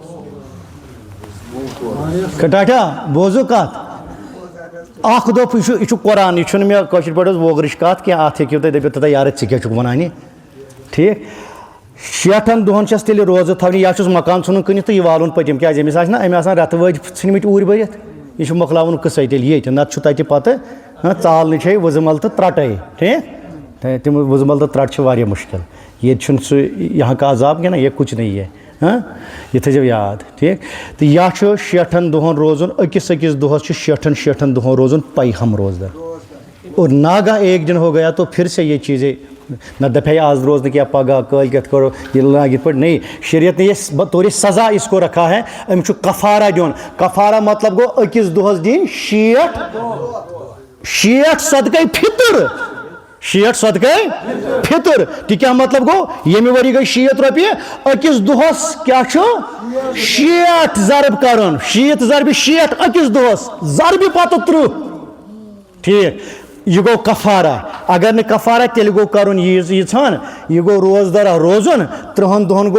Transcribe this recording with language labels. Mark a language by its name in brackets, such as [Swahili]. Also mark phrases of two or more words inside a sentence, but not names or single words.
[Kashmiri] ٹاٹا بوزو کتھ اکھ دۄہ یہِ چھُ قرآن یہِ چھُنہٕ مےٚ کٲشِر پٲٹھۍ حظ ووگرٕچ کتھ کینٛہہ اتھ ہیٚکِو تُہۍ دٔپِتھ یارٕ ژٕ کیٛاہ چھُکھ ونان یہِ ٹھیٖک شیٹھن دۄہن چھس تیٚلہِ روزٕ تھاونہِ یا چھُس مکان ژھٕنُن کٕنِتھ تہٕ یہِ والُن پٔتِم کیٛازِ أمِس آسہِ نا أمۍ آسان رٮ۪تہٕ وٲدۍ ژھٕنمٕتۍ اوٗرۍ بٔرِتھ یہِ چھُ مۄکلاوُن قٕصَے تیٚلہِ ییٚتہِ نَتہٕ چھُ تَتہِ پَتہٕ ژالنہٕ چھے وٕزٕمَل تہٕ ترٛٹَے ٹھیٖک تِم وٕزٕمَل تہٕ ترٛٹ چھِ واریاہ مُشکل ییٚتہِ چھُنہٕ سُہ [Urdu] یہاں کا عذاب [Kashmiri] کینٛہہ نا [Urdu] یہ کچھ نہیں ہے [Kashmiri] یہ تھٲیزیو یاد ٹھیٖک تہٕ یا چھُ شیٹھن دۄہن روزُن أکِس دۄہس چھُ شیٹھن دۄہن روزُن پیہم روزدار [Urdu] اور ناگاہ ایک دن ہو گیا تو پھر سے یہ چیزیں نہ [Kashmiri] دپے [Urdu] آج روز کیا [Kashmiri] پگہ کٲلکٮ۪تھ کرو یہ لاگ یِتھ پٲٹھۍ [Urdu] نہیں شریعت نے یہ بطور سزا اس کو رکھا ہے [Kashmiri] أمِس چھُ کفارہ دیُن کفارہ مطلب گوٚو أکِس دۄہس دِنۍ شیٹھ صدقے فطر شیٹھ صدقے فطر تہِ کیٛاہ مطلب گوٚو ییٚمہِ ؤری گٔے 60 رۄپیہِ أکِس دۄہس کیٛاہ چھُ 60 ضرب کرُن 60 ضربہِ 60 أکِس دۄہس ضربہِ پتہٕ 30 ٹھیٖک یہ گوٚو کفارہ اگر نہٕ کفارہ تیٚلہِ گوٚو کرُن ییٖژہن یہِ گوٚو روزدار روزُن 30 دۄہن